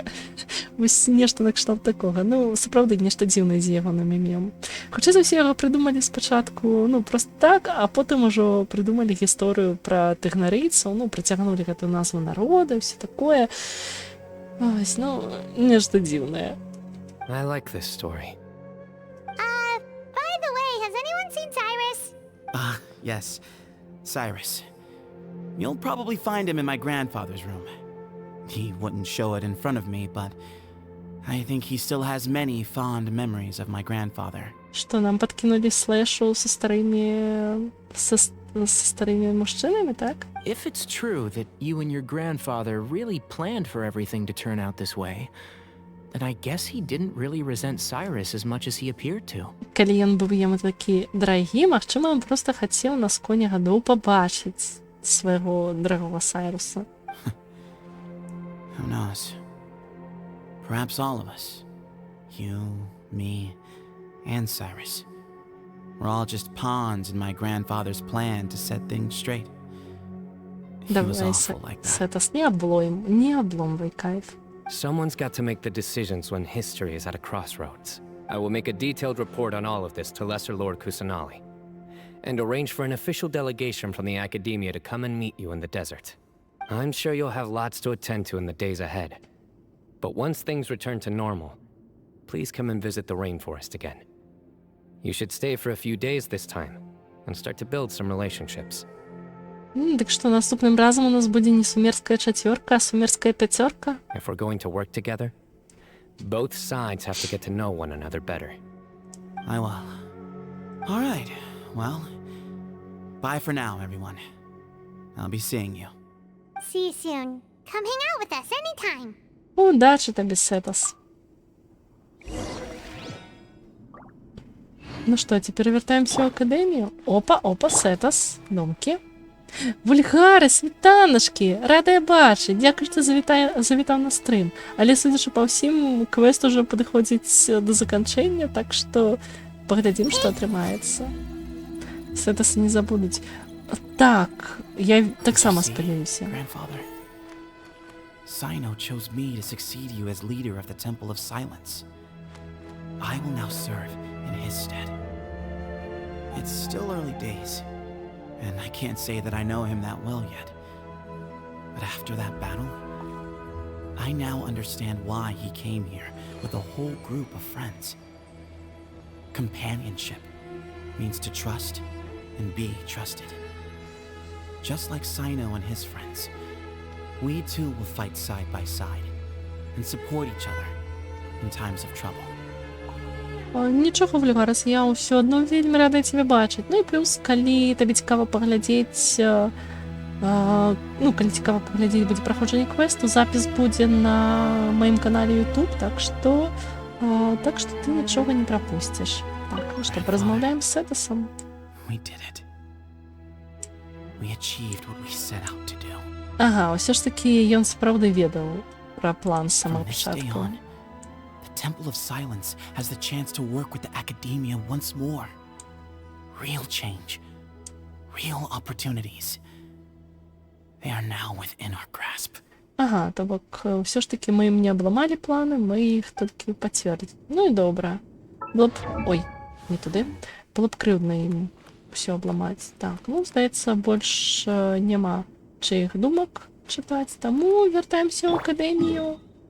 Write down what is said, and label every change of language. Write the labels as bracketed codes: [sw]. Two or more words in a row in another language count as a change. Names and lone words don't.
[be] Вось нешта накшталт такога. Ну, сапраўды, нешта дзіўнае з ягоным імем. Хутчэй за ўсё яго прыдумалі спачатку, ну, проста так, а потым ужо прыдумалі гісторыю пра тыгнарыйцаў, ну, прыцягнулі гэтую назву народа, ўсё такое. Вось, ну, нешта дзіўнае. [en] I like this story. By the way, has anyone seen Cyrus? Yes, Cyrus. You'll probably find him in my grandfather's room. He wouldn't show it in front of me, but I think he still has many fond memories of my grandfather. [ru] Что, нам подкинули слэшу со старыми мужчинами, так? [en] If it's true that you and your grandfather really planned for everything to turn out this way, then I guess he didn't really resent Cyrus as much as he appeared to. [be] Калі ён быў яму такі драгі, магчыма, ён проста хацеў на сконе гадоў пабачыць свайго дарагога Сайруса. [en] Who knows? Perhaps all of us, you, me, and Cyrus, we're all just pawns in my grandfather's plan to set things straight. He was awful like that. [ru] Сетас, не обломвай, кайф. [en] Someone's got to make the decisions when history is at a crossroads. I will make a detailed report on all of this to Lesser Lord Kusanali, and arrange for an official delegation from the Academia to come and meet you in the desert. I'm sure you'll have lots to attend to in the days ahead. But once things return to normal, please come and visit the rainforest again. You should stay for a few days this time, and start to build some relationships. [be] Так что наступным разом у нас будет не сумерская четверка, а сумерская пятерка. [en] If we're going to work together, both sides have to get to know one another better. I will. All right. Well, bye for now, everyone. I'll be seeing you. See you soon. Come hang out with us anytime. [ru] Удачи тебе, Сетас. Ну что, теперь вертаемся в Академию. Опа, Сетас, домки. [uk] Вульгари, світаночки, рада я бачить. Дякую, що завітав на стрим. Але, судячи по всім, квест уже підходить до закінчення, так що поглядим, що отримається. Сетаси не забудуть. Так, я так само сподіваюся. [en] Cyno chose me to succeed you as leader of the Temple of Silence. I will now serve in his stead. It's still early days, and I can't say that I know him that well yet. But after that battle, I now understand why he came here with a whole group of friends. Companionship, means to trust and be trusted. Just like Sino and his friends, we too will fight side by side and support each other in times of trouble. [be] Нічого, Вульгарас, я ўсё адно вельмі рада цябе бачыць. Ну і плюс, калі табе цікава паглядзець, калі цікава паглядзець будзе праходжанне квесту, запіс будзе на маім канале YouTube, так што ты нічога не прапусціш. Так, ну што, паразмаўляем з Сетасам? [en] We did it. We achieved what we set out to do. [be] Ага, ўсё ж такі ён сапраўды ведаў пра план з самого [en] From this day [be] пачатку. [en] on, the Temple of Silence has the chance to work with the Academia once more. Real change, real opportunities. They are now within our grasp. [be] Ага, то бок, ўсё ж такі мы ім не абламалі планы, мы іх толькі пацвердзілі. Ну і добра. Было б... Ой, не туды. Было б крыўдна ім ўсё абламаць. Так, ну, здаецца, больш няма чыіх думак чытаць, таму вяртаемся ў акадэмію.